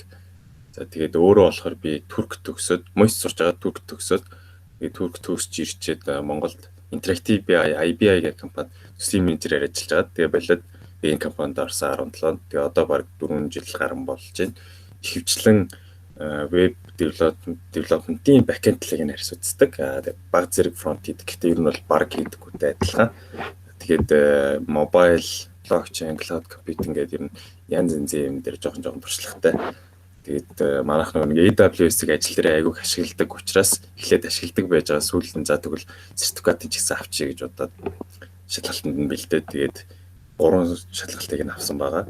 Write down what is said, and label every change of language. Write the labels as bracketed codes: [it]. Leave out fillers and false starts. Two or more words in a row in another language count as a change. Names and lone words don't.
[mn] За тэгээд өөрөө болохоор би Турк төгсөөд, МОС сурч байгаа Турк төгсөөд тэгээд Турк төгсж ирчээд Монголд Interactive IBI гэх компани төслийн менежерээр ажиллаж байгаа. Тэгээд болоод энэ компанид орсон 17-нд. Тэгээд одоо баг 4 жил гарсан болж байна. Ихэвчлэн веб development-ийн backend талыг нэрс үздэг. Тэгээд баг зэрэг front хийдэг. Гэхдээ ер нь бол баг хийдэггүйтэй адилхан. Тэгээд [en] mobile blockchain, cloud computing [mn] гэдэг ер нь янз янзын юм дээр жоохон туршлагатай. Тэгээд манайх нэг AWS-ийг ажил дээр айгүйх ашигладаг учраас эхлээд ашигладаг байж байгаа сүүлд нь за тэгвэл сертификатыг ч гэсэн авчия гэж бодоод шалгалтанд нь бэлдээд тэгээд 3 шалгалтыг нь авсан байгаа.